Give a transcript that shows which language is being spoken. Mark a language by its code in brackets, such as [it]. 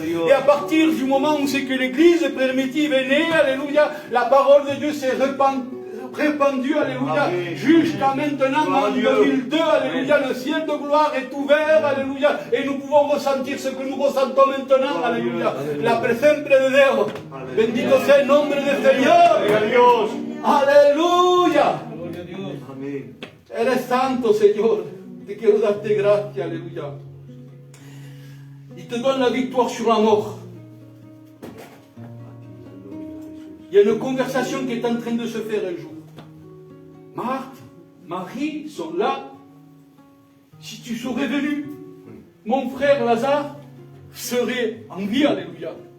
[fr] Et à partir du moment où c'est que l'église primitive est née, alléluia, la parole de Dieu s'est répandue, alléluia, jusqu'à maintenant, en 2002, alléluia, le ciel de gloire est ouvert, alléluia, et nous pouvons ressentir ce que nous ressentons maintenant, alléluia, la présence de Dieu. [es] Bendito sea el nombre del Señor. Aleluya. Eres santo, Señor. Te quiero darte gracias, alléluia. [fr] Il te donne la victoire sur la mort. Il y a une conversation qui est en train de se faire un jour. Marthe, Marie sont là. Si tu serais venu, mon frère Lazare serait en vie, alléluia.